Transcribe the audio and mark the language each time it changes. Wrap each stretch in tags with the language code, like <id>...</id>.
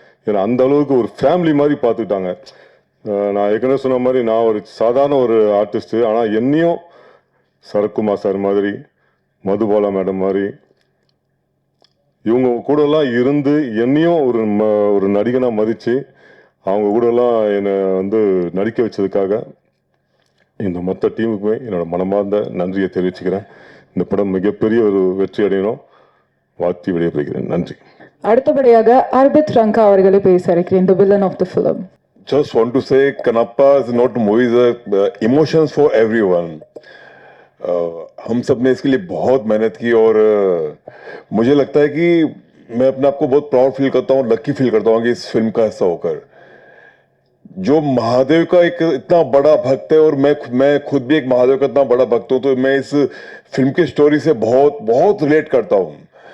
<ta>ஏன்னா அந்த அளவுக்கு ஒரு ஃபேமிலி மாதிரி பார்த்துக்கிட்டாங்க. நான் ஏற்கனவே சொன்ன மாதிரி நான் ஒரு சாதாரண ஒரு ஆர்டிஸ்ட்டு, ஆனால் என்னையும் சரத்குமார் சார் மாதிரி, மதுபாலா மேடம் மாதிரி இவங்க கூடலாம் இருந்து என்னையும் ஒரு நடிகனாக மதித்து அவங்க கூடலாம் என்னை வந்து நடிக்க வச்சதுக்காக இந்த மொத்த டீமுக்குமே என்னோட மனமார்ந்த நன்றியை தெரிவிச்சுக்கிறேன். இந்த படம் மிகப்பெரிய ஒரு வெற்றி அடையணும். வாழ்த்தி விடைபெறுகிறேன். நன்றி. அடுத்தபடியாக அர்பித் ரங்கா அவர்களை பேச இருக்கிறேன்,</ta> <en>the villain of the film. Just want to say Kannappa is not a movie, is emotions for everyone.</en> <hi>हम सब ने इसके लिए बहुत मेहनत की और मुझे लगता है कि मैं अपने आप को बहुत प्राउड फील करता हूँ, लकी फील करता हूँ कि इस फिल्म का हिस्सा होकर। जो महादेव का एक इतना बड़ा भक्त है और मैं खुद भी एक महादेव का इतना बड़ा भक्त हूँ, तो मैं इस फिल्म की स्टोरी से बहुत बहुत रिलेट करता हूँ।</hi>